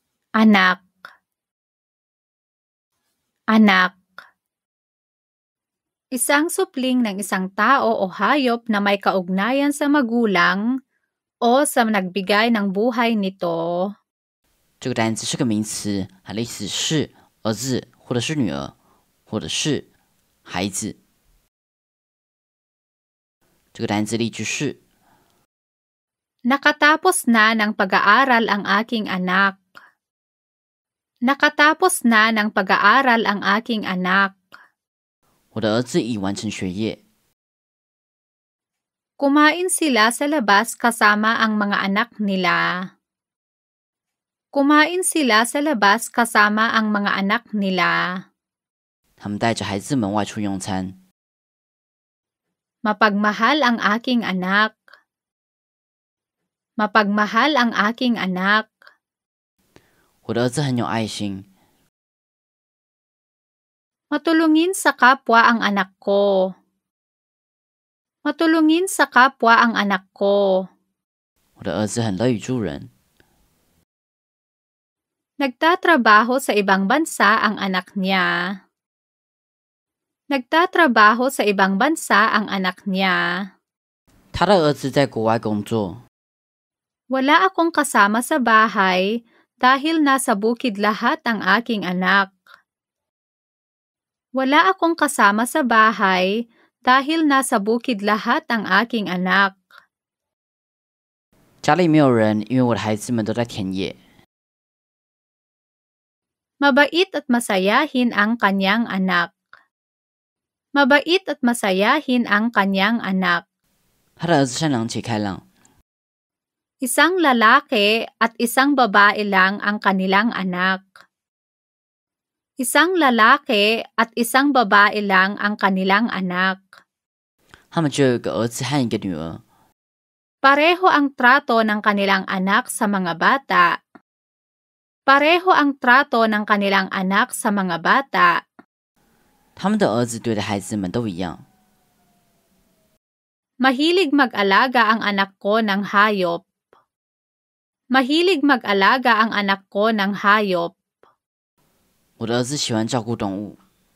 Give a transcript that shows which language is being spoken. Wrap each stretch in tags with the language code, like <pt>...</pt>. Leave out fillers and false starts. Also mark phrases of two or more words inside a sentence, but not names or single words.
<tl>anak, anak. Isang supling ng isang tao o hayop na may kaugnayan sa magulang o sa nagbigay ng buhay nito.</tl> <zh>这个单词是个名词，它的意思是儿子或者是女儿或者是孩子。这个单词例句是</zh> <tl>Nakatapos na ng pag-aaral ang aking anak. Nakatapos na ng pag-aaral ang aking anak.</tl> <zh>我的儿子已完成学业。</zh> <tl>Kumain sila sa labas kasama ang mga anak nila. Kumain sila sa labas kasama ang mga anak nila.</tl> <zh>他们带着孩子们外出用餐。</zh> <tl>Mapagmahal ang aking anak. Mapagmahal ang aking anak.</tl> <zh>我的儿子很有爱心。</zh> <tl>Matulungin sa kapwa ang anak ko. Matulungin sa kapwa ang anak ko.</tl> <zh>我的儿子很乐于助人。</zh> <tl>Nagtatrabaho sa ibang bansa ang anak niya. Nagtatrabaho sa ibang bansa ang anak niya.</tl> <zh>他的儿子在国外工作。</zh> <tl>Wala akong kasama sa bahay dahil nasa bukid lahat ang aking anak. Wala akong kasama sa bahay dahil nasa bukid lahat ang aking anak.</tl> <zh>家里没有人，因为我的孩子们都在田野。</zh> <tl>Mabait at masayahin ang kanyang anak. Mabait at masayahin ang kanyang anak.</tl> <zh>他的儿子善良且开朗。</zh> <tl>Isang lalaki at isang babae lang ang kanilang anak. Isang lalaki at isang babae lang ang kanilang anak.</tl> <zh>他们只有一个儿子和一个女儿。</zh> <tl>Pareho ang trato ng kanilang anak sa mga bata. Pareho ang trato ng kanilang anak sa mga bata.</tl> <zh>他们的儿子对待孩子们都一样。</zh> <tl>Mahilig mag-alaga ang anak ko ng hayop. Mahilig mag-alaga ang anak ko ng hayop.</tl> <zh>我的儿子喜欢照顾动物。</zh>